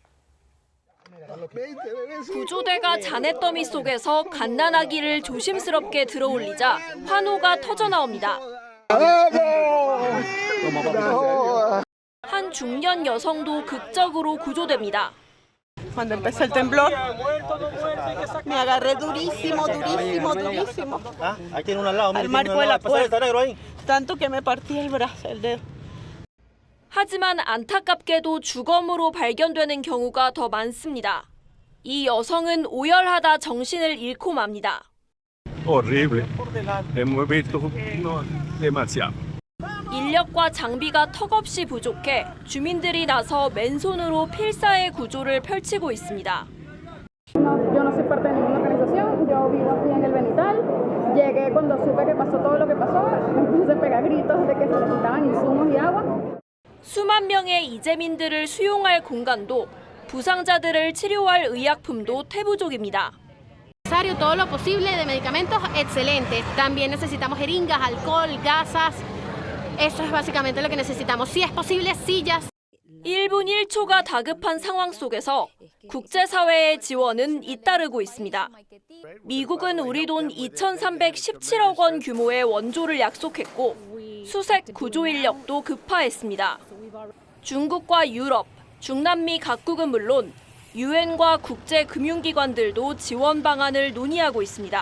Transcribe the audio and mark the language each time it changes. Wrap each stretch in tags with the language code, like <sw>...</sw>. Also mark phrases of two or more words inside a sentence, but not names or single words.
<ko>구조대가 잔해더미 속에서 갓난아기를 조심스럽게 들어올리자 환호가 터져 나옵니다. 한 중년 여성도 극적으로 구조됩니다.</ko> <es>Cuando empezó el temblor, me agarré durísimo. Al marco de la puerta, tanto que me partí el brazo, el dedo.</es> <ko>하지만 안타깝게도 주검으로 발견되는 경우가 더 많습니다. 이 여성은 오열하다 정신을 잃고 맙니다.</ko> <es>Horrible. Hemos visto demasiado.</es> <ko>인력과 장비가 턱없이 부족해 주민들이 나서 맨손으로 필사의 구조를 펼치고 있습니다.</ko> <es>Yo no soy parte de ninguna organización, yo vivo aquí en el Benital. Llegué cuando supe que pasó todo lo que pasó, me puse a pegar gritos de que se necesitaban insumos y agua.</es> <ko>수만 명의 이재민들을 수용할 공간도 부상자들을 치료할 의약품도 태부족입니다.</ko> <es>Todo lo posible de medicamentos excelentes. También necesitamos jeringas, alcohol, gasas. Eso es básicamente lo que necesitamos. Si es posible, sillas.</es> <ko>1분 1초가 다급한 상황 속에서 국제사회의 지원은 잇따르고 있습니다. 미국은 우리 돈 2,317억 원 규모의 원조를 약속했고 수색 구조 인력도 급파했습니다. 중국과 유럽, 중남미 각국은 물론 유엔과 국제금융기관들도 지원 방안을 논의하고 있습니다.</ko>